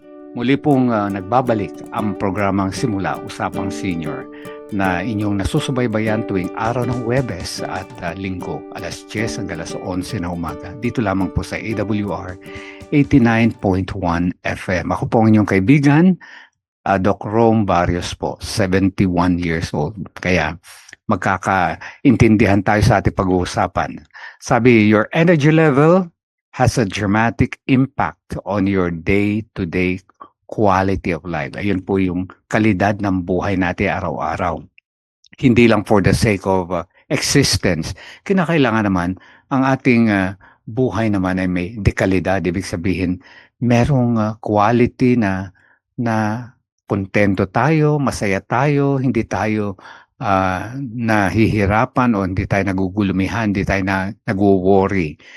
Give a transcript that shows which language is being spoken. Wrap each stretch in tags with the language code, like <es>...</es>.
<tl>Muli pong nagbabalik ang programang Simula Usapang Senior na inyong nasusubaybayan tuwing araw ng Huwebes at Linggo, alas 10 hanggang alas 11 na umaga. Dito lamang po sa AWR 89.1 FM. Ako po ang inyong kaibigan, Doc Rome Barrios po, 71 years old. Kaya magkakaintindihan tayo sa ating pag-uusapan.</tl> <en>Sabi, your energy level has a dramatic impact on your day-to-day quality of life. Ayun po yung kalidad ng buhay natin araw-araw.</en> <tl>Hindi lang</tl> <en>for the sake of existence.</en> <tl>Kinakailangan naman ang ating buhay naman ay may dekalidad. Ibig sabihin, merong quality na kontento tayo, masaya tayo, hindi tayo nahihirapan o hindi tayo nagugulumihan, hindi tayo nag-worry.</tl>